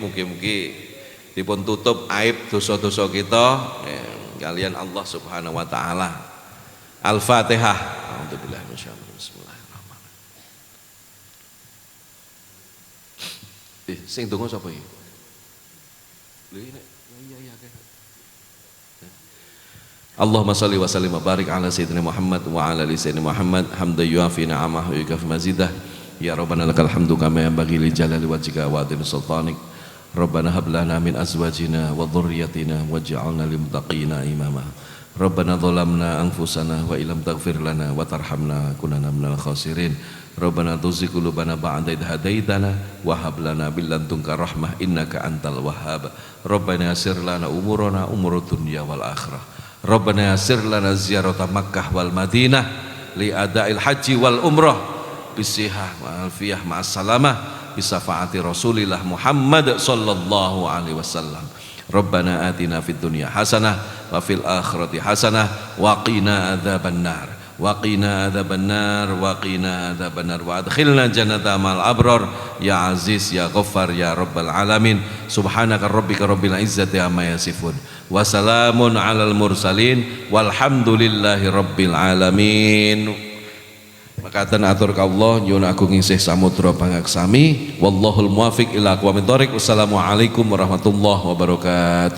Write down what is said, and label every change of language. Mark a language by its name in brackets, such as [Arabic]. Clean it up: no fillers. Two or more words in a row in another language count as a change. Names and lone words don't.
[Javanese] Mugi-mugi dipun tutup aib dosa-dosa kita kalian Allah [Arabic] سبحانه وتعالى. Al-Fatihah. الحمد لله ما شاء الله بسم الله الرحمن الرحيم. [Javanese] Sing donga sapa iki? [Arabic] اللهم صل وسلم وبارك على سيدنا محمد وعلى آل سيدنا محمد حمدا يوافي نعمه ويكافئ مزيده. يا ربنا لك الحمد كما ينبغي لجلال وجهك وعظيم سلطانك. ربنا هب لنا من أزواجنا وذرياتنا واجعلنا للمتقين إماما. ربنا ظلمنا أنفسنا وإن لم تغفر لنا وترحمنا لنكونن من الخاسرين. ربنا تزغ قلوبنا بعد إذ هديتنا وهب لنا من لدنك رحمة إنك أنت الوهاب. ربنا يسر لنا أمورنا أمور الدنيا والآخرة. ربنا يسر لنا زيارة مكة والمدينة لأداء الحج والعمرة بالصحة والعافية مع السلامة بشفاعة رسول الله محمد صلى الله عليه وسلم. ربنا آتنا في الدنيا حسنة وفي الآخرة حسنة وقنا عذاب النار وقنا عذاب النار وقنا عذاب النار وأدخلنا جنة مع الأبرار يا عزيز يا غفار يا رب العالمين سبحانك ربك رب العزة عما يصفون وسلام على المرسلين والحمد لله رب العالمين. [Javanese] Makaten atur kawula nyuwun agung isih samudra pangaksami [Arabic] والله الموفق إلى أقوم الطريق. والسلام عليكم ورحمة الله وبركاته.